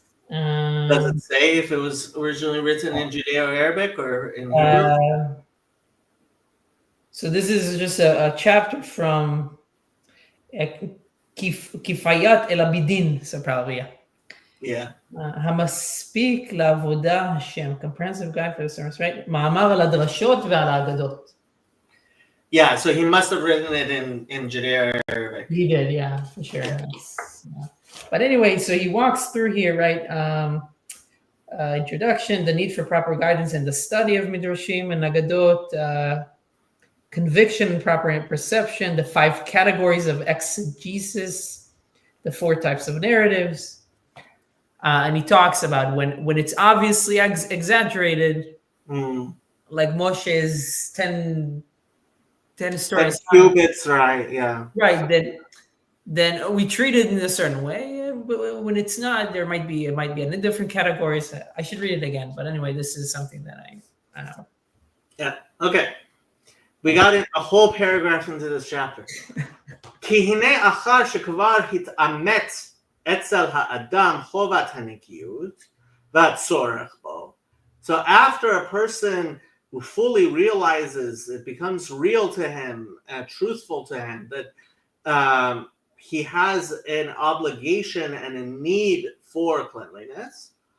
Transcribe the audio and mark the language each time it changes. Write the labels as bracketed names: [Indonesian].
[English] Does it say if it was originally written in Judeo-Arabic or in Hebrew? So this is just a chapter from Kifayat El Abidin, so probably, yeah. Yeah. המספיק לעבודה השם, comprehensive guide for the sermons, right? [Hebrew] מאמר על הדרשות ועל האגדות. [English] Yeah, so he must have written it in Judeo-Arabic. He did, yeah, for sure. Yeah. But anyway, so he walks through here, right? Introduction, the need for proper guidance in the study of Midrashim and Agadot, conviction and proper perception, the 5 categories of exegesis, the 4 types of narratives. And he talks about when it's obviously exaggerated, like Moshe's 10 stories. 10 cubits, right, yeah. Right, then we treat it in a certain way. But when it's not, it might be in different categories. I should read it again. But anyway, this is something that I know. Yeah, okay. We got a whole paragraph into this chapter. [Hebrew] כי הנה אחר שכבר התאמת אצל האדם חובת הנקיות והצורך בו. [English] So after a person who fully realizes, it becomes real to him, truthful to him, that he has an obligation and a need for cleanliness.